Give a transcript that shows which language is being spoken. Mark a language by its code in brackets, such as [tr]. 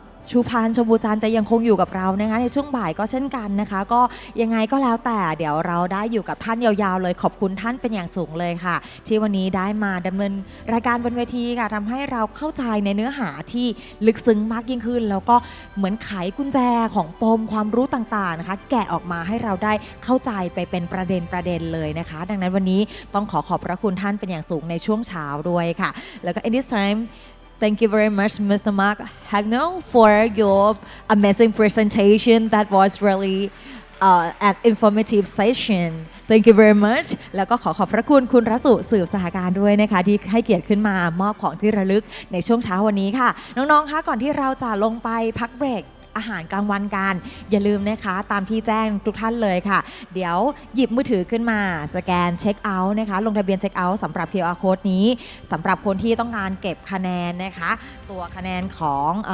[th] ชูพานชมพูจันทร์จะยังคงอยู่กับเรานะคะในช่วงบ่ายก็เช่นกันนะคะก็ยังไงก็แล้วแต่เดี๋ยวเราได้อยู่กับท่านยาวๆเลยขอบคุณท่านเป็นอย่างสูงเลยค่ะที่วันนี้ได้มาดำเนินรายการบนเวทีค่ะทำให้เราเข้าใจในเนื้อหาที่ลึกซึ้งมากยิ่งขึ้นแล้วก็เหมือนไขกุญแจของปมความรู้ต่างๆนะคะแกะออกมาให้เราได้เข้าใจไปเป็นประเด็นเลยนะคะดังนั้นวันนี้ต้องขอบพระคุณท่านเป็นอย่างสูงในช่วงเช้าด้วยค่ะแล้วก็ in this time [en] Thank you very much, Mr. Mark Hagnall, for your amazing presentation. That was really an informative session. Thank you very much. [th] แล้วก็ขอบพระคุณคุณรสุสืบสหการด้วยนะคะที่ให้เกียรติขึ้นมามอบของที่ระลึกในช่วงเช้าวันนี้ค่ะน้องๆคะก่อนที่เราจะลงไปพักเบรกอาหารกลางวันกันอย่าลืมนะคะตามที่แจ้งทุกท่านเลยค่ะเดี๋ยวหยิบมือถือขึ้นมาสแกนเช็คเอาท์นะคะลงทะเบียนเช็คเอาท์สำหรับ QR code นี้สำหรับคนที่ต้องการเก็บคะแนนนะคะตัวคะแนนของ